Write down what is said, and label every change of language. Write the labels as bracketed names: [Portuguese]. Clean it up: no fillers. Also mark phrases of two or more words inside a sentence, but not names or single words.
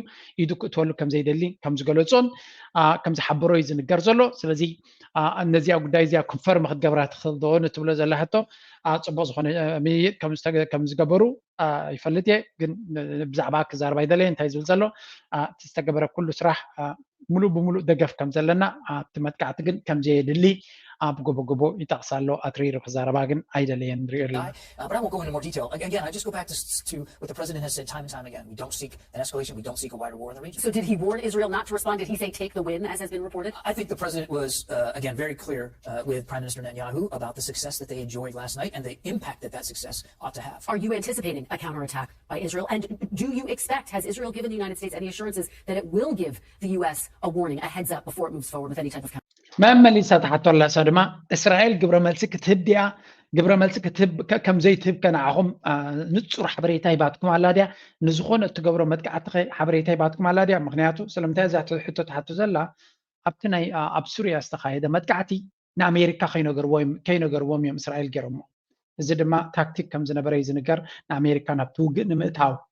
[Tigrinya] ኢዱ ክእትወሉ ከም ዘይደሊ ከም ዝገለፆን ከም ዝሓበሮ እዩ ዝንገር ዘሎ ስለዚ እነዚያ ጉዳይ እዚኣ ኮንፈርም ክትገብራ ትኽእል ዶ ንትብሎ ዘላ ሕቶ ፅቡቅ ዝኾነ ምይይጥ ከም ዝገበሩ ይፈልጥ እየ ግን ብዛዕባ ክዛረባ ይደለየ እንታይ ዝብል ዘሎ እቲ ዝተገበረ ኩሉ ስራሕ ሙሉእ ብሙሉእ ደገፍ ከም ዘለና እቲ መጥቃዕቲ ግን ከም ዘየድሊ ገቦ ይጠቕሳሎ ኣትሪሩ ክዛረባ ግን ኣይደለየን ንሪኦ ኣለና [English] But I won't go into more detail. Again, I just go back to what the President has said time and time again. We don't seek an escalation. We don't seek a wider war in the region. So did he warn Israel not to respond? Did he say take the win, as has been reported? I think the President was, again, very clear with Prime Minister Netanyahu about the success that they enjoyed last night and the impact that success ought to have. Are you anticipating a counterattack by Israel? And do you expect, has Israel given the United States any assurances that it will give the U.S. a warning, a heads up before it moves forward with any type of [Tigrinya] መመሊሳ ተሓቶላ ድማ እስራኤል ግብረ መልሲ ክትህብ ድያ ግብረ መልሲ ክትህብ ከም ዘይትህብ ከነዓኹም ንፁር ሓበሬታ ይባትኩም ኣላ ድያ ንዝኾነ እትገብሮ መጥቃዕቲ ሓበሬታ ይባትኩም ኣላ ድያ ምክንያቱ ስለምንታይ እዛ ሕቶ ተሓቶ ዘላ ኣብቲ ናይ ኣብ ሱርያ ዝተኻየደ መጥቃዕቲ ንኣሜሪካ ከይነገርዎም እዮም እስራኤል ገይሮሞ እዚ ድማ ታክቲክ ከም ዝነበረ እዩ ዝንገር ንኣሜሪካ ናብቲ ውግእ ንምእታው